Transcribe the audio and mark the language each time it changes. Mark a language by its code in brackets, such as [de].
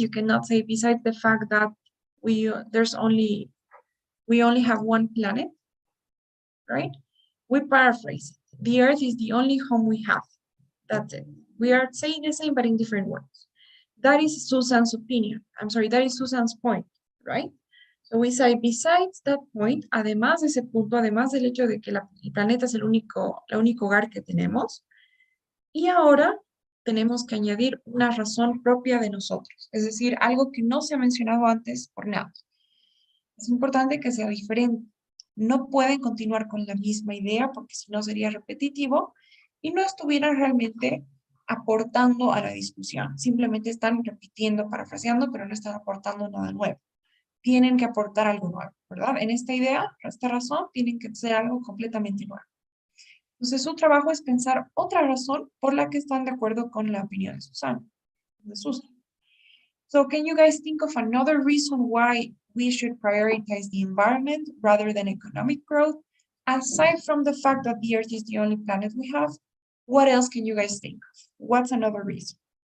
[en] You cannot say, besides the fact that we only have one planet, right? We paraphrase it. The Earth is the only home we have. That's it. We are saying the same, but in different words. That is Susan's opinion. I'm sorry, that is Susan's point, right? So we say, besides that point, [es] además de ese punto, además del hecho de que el planeta es el único hogar que tenemos, y ahora tenemos que añadir una razón propia de nosotros, es decir, algo que no se ha mencionado antes por nada. Es importante que sea diferente. No pueden continuar con la misma idea porque si no sería repetitivo y no estuvieran realmente aportando a la discusión. Simplemente están repitiendo, parafraseando, pero no están aportando nada nuevo. Tienen que aportar algo nuevo, ¿verdad? En esta idea, esta razón, tienen que ser algo completamente nuevo. Entonces, su trabajo es pensar otra razón por la que están de acuerdo con la opinión de Susan. [en] So, can you guys think of another reason why we should prioritize the environment rather than economic growth? Aside from the fact that the Earth is the only planet we have, what else can you guys think of? What's another reason?